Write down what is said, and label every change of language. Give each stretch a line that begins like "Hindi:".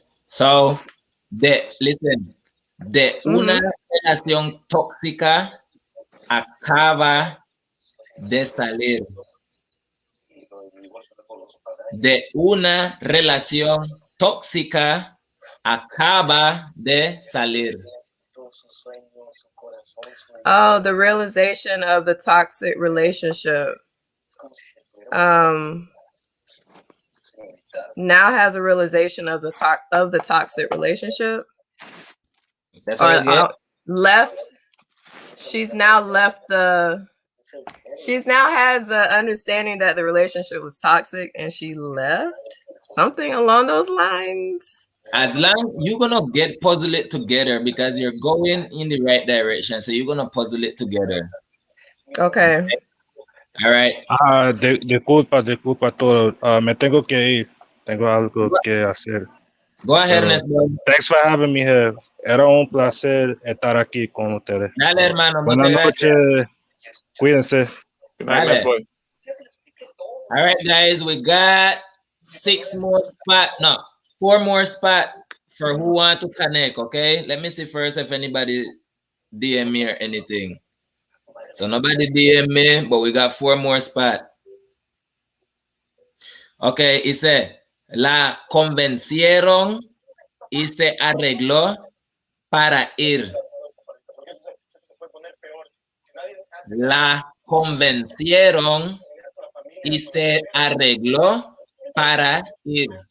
Spanish: So, listen, de una relación tóxica acaba de salir. De una relación tóxica acaba de salir.
English: Oh, the realization of the toxic relationship. Now has a realization of the toxic relationship. That's what I get. Left. She's now has the understanding that the relationship was toxic and she left. Something along those lines. As long you're gonna puzzle it together because you're going in the right direction. So you're gonna puzzle it together. Okay. All right.
Spanish: Disculpa todo. Me tengo que ir. Tengo algo que hacer.
English: Go ahead, Nestor. Thanks for having me here.
Spanish: Era un placer estar aquí con ustedes. Dale, hermano. Buenas noches. Cuídense.
English: Dale. All right, guys. We got 4 more spots for who want to connect, okay? Let me see first if anybody DM me or anything. So nobody DM me, but we got 4 more spots.
Spanish: Okay, dice, la convencieron y se arregló para ir. La convencieron y se arregló para ir.